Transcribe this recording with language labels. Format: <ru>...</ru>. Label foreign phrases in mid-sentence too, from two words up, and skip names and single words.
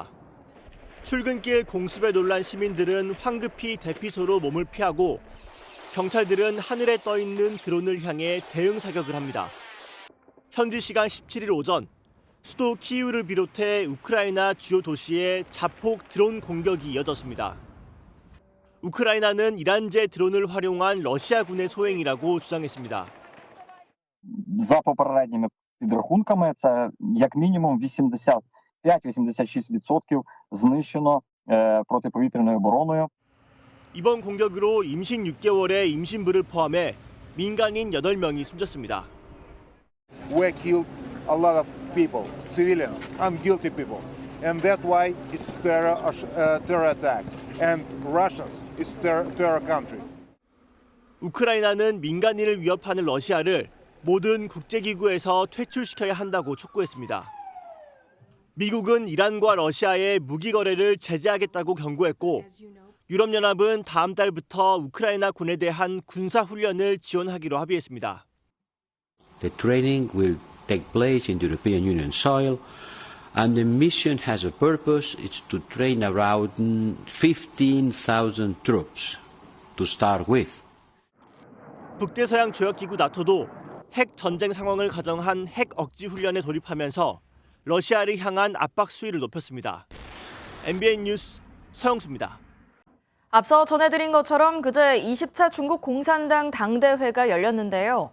<ko>출근길 공습에 놀란 시민들은 황급히 대피소로 몸을 피하고 경찰들은 하늘에 떠 있는 드론을 향해 대응 사격을 합니다. 현지 시간 17일 오전 수도 키이우를 비롯해 우크라이나 주요 도시에 자폭 드론 공격이 이어졌습니다. 우크라이나는 이란제 드론을 활용한 러시아군의 소행이라고 주장했습니다.</ko> <uk>За попередніми підрахунками, це як мінімум 85-86% знищено протиповітряною обороною.</uk> <ko>이번 공격으로 임신 6개월의 임신부를 포함해 민간인 8명이 숨졌습니다.</ko> <en>We killed a lot of people, civilians, unguilty people, and that's why it's terror attack. And Russians is terror country.</en> <ko>우크라이나는 민간인을 위협하는 러시아를 모든 국제기구에서 퇴출시켜야 한다고 촉구했습니다. 미국은 이란과 러시아의 무기 거래를 제재하겠다고 경고했고 유럽연합은 다음 달부터 우크라이나 군에 대한 군사훈련을 지원하기로 합의했습니다.</ko> <en>The training will take place in the European Union soil and the mission has a purpose. It's to train around 15,000 troops to start with.</en> <ko>북대서양 조약기구 나토도 핵 전쟁 상황을 가정한 핵 억지 훈련에 돌입하면서 러시아를 향한 압박 수위를 높였습니다. MBN 뉴스 서영수입니다. 앞서 전해드린 것처럼 그제 20차 중국 공산당 당대회가 열렸는데요.</ko>